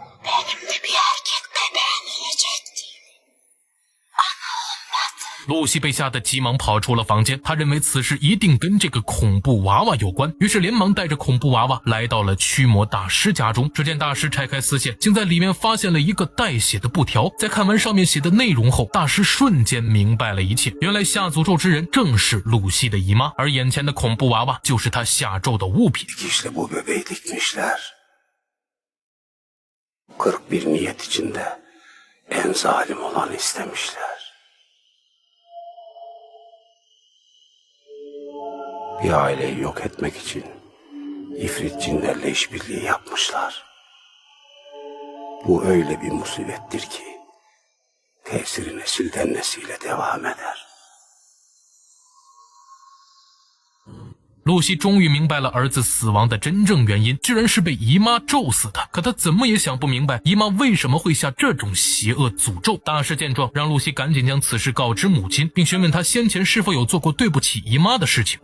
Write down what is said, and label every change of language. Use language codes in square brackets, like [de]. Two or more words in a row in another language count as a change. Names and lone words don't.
[zh] 露西被吓得急忙跑出了房间，她认为此事一定跟这个恐怖娃娃有关，于是连忙带着恐怖娃娃来到了驱魔大师家中。只见大师拆开丝线，竟在里面发现了一个带血的布条。在看完上面写的内容后，大师瞬间明白了一切，原来下诅咒之人正是露西的姨妈，而眼前的恐怖娃娃就是她下咒的物品。 [tr] 41 niyet içinde en zalim olanı istemişler. Bir aileyi yok etmek için ifrit cinlerle işbirliği yapmışlar. Bu öyle bir musibettir ki tesiri nesilden nesile devam eder. [zh] 露西终于明白了儿子死亡的真正原因，居然是被姨妈咒死的。可她怎么也想不明白，姨妈为什么会下这种邪恶诅咒。大师见状，让露西赶紧将此事告知母亲，并询问她先前是否有做过对不起姨妈的事情。